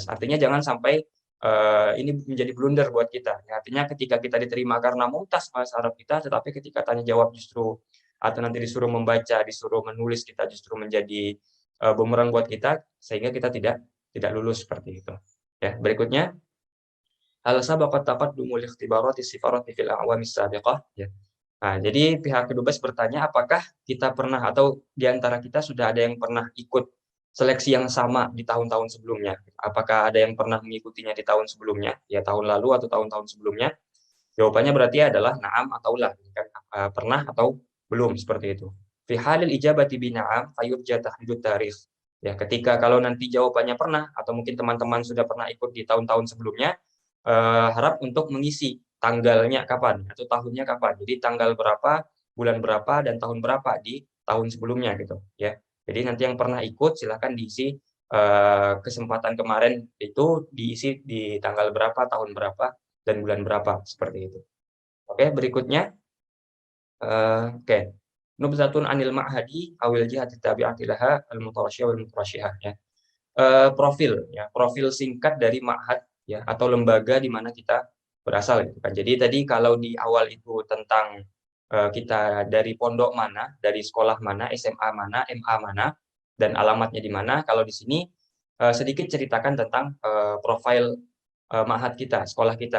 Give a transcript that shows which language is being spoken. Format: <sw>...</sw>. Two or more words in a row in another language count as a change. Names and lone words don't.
<id>Artinya jangan sampai ini menjadi blunder buat kita. Ya, artinya ketika kita diterima karena mumtaz bahasa Arab kita, tetapi ketika tanya jawab justru atau nanti disuruh membaca, disuruh menulis, kita justru menjadi bumerang buat kita, sehingga kita tidak lulus seperti itu. Ya, berikutnya</id> <ar>هل سبقت تقدم الاختبارات السفارة في الأعوام السابقة ya.</ar> <id>Nah, jadi pihak Kedubes bertanya apakah kita pernah atau di antara kita sudah ada yang pernah ikut seleksi yang sama di tahun-tahun sebelumnya. Apakah ada yang pernah mengikutinya di tahun sebelumnya, ya tahun lalu atau tahun-tahun sebelumnya? Jawabannya berarti adalah na'am atau la, kan? Pernah atau belum seperti itu.</id> <ar>في حال الإجابة بنعم فيرجى تحديد التاريخ.</ar> <id>Ya, ketika kalau nanti jawabannya pernah atau mungkin teman-teman sudah pernah ikut di tahun-tahun sebelumnya, harap untuk mengisi tanggalnya kapan atau tahunnya kapan. Jadi tanggal berapa, bulan berapa dan tahun berapa di tahun sebelumnya gitu, ya. Jadi nanti yang pernah ikut silakan diisi kesempatan kemarin itu diisi di tanggal berapa, tahun berapa dan bulan berapa seperti itu. Oke, berikutnya oke.</id> <ar>نبذة عن المعهد أو الجهة التابعة لها المترشحة والمترشحة ya.</ar> <id>Profil singkat dari ma'had ya atau lembaga di mana kita berasal gitu kan. Jadi tadi kalau di awal itu tentang kita dari pondok mana, dari sekolah mana, SMA mana, MA mana dan alamatnya di mana. Kalau di sini sedikit ceritakan tentang profil ma'had kita, sekolah kita.</id>